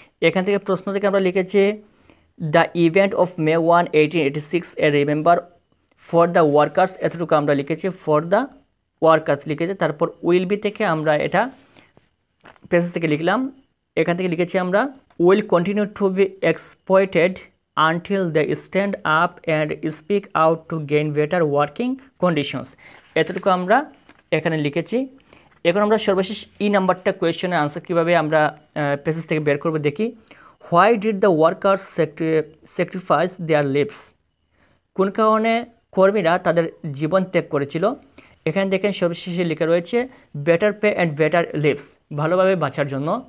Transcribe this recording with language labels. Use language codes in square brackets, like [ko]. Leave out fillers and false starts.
[bn] এখান থেকে প্রশ্ন থেকে আমরা লিখেছি [en] the event of May 1, 1886 এ remember for the workers, [bn] এতটুকু আমরা লিখেছি [en] For the workers লিখেছি। [bn] তারপর উইল বি থেকে আমরা এটা পেজেস থেকে লিখলাম, এখান থেকে লিখেছি আমরা [en] Will continue to be exploited until they stand up and speak out to gain better working conditions। [bn] এতটুকু আমরা এখানে লিখেছি। এখন আমরা সর্বশেষ ই নাম্বারটা কোয়েশ্চেনের আনসার কীভাবে আমরা পেসেজ থেকে বের করবো দেখি। [en] Why did the workers sacrifice their lives? [bn] কোন কারণে কর্মীরা তাদের জীবন ত্যাগ করেছিল? এখানে দেখেন সর্বশেষে লেখা রয়েছে [en] better pay and better lives, [bn] ভালোভাবে বাঁচার জন্য।